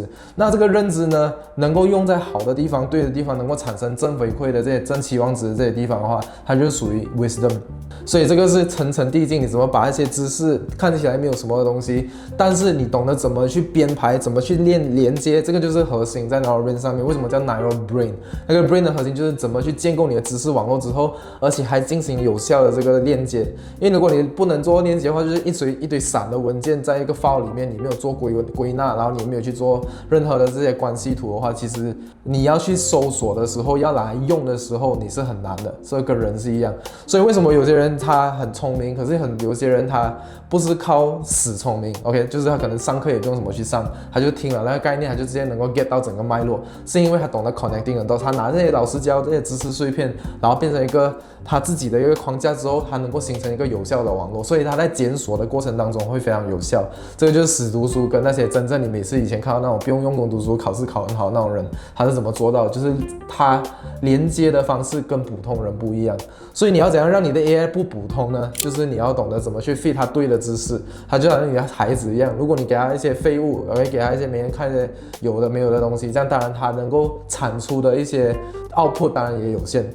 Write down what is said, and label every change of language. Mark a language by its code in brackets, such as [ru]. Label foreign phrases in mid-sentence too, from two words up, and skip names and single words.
[zh] 那这个认知呢，能够用在好的地方、对的地方，能够产生正回馈的这些正期望值的这些地方的话，它就属于 wisdom。所以这个是层层递进，你怎么把一些知识看起来没有什麼的東西，但是你懂得怎麼去編排，怎麼去連接，這個就是核心在 Narrowbrin 上面。為什麼叫 Narrowbrin？那個 brain 的核心就是怎麼去建構你的知識網絡之後，而且還進行有效的這個鏈接。因為如果你不能做鏈接的話，就是一堆散的文件在一個 file 裡面，你沒有做歸納，然後你沒有去做任何的這些關係圖的話，其實你要去搜索的時候，要來用的時候，你是很難的。這跟人是一樣。所以為什麼有些人他很聰明，可是有些人他不是靠死聰明 ，OK， 就是他可能上課也不用什麼去上，他就聽了那個概念，他就直接能夠 get 到整個脈絡，是因為他懂得 [en] connecting the dots， [zh] 他拿這些老師教這些知識碎片，然後變成一個他自己的一個框架之後，他能夠形成一個有效的網絡，所以他在檢索的過程當中會非常有效。這個就是死讀書跟那些真正你每次以前看到那種不用用功讀書，考試考很好那種人，他是怎麼做到的？就是他連接的方式跟普通人不一樣。所以你要怎樣讓你的 AI 不普通呢？就是你要懂得怎麼去 feed 他對的知識，他就好像你的孩子一樣，如果你給他一些廢物，給他一些每天看一些有的沒有的東西，這樣當然他能夠產出的一些 output 當然也有限。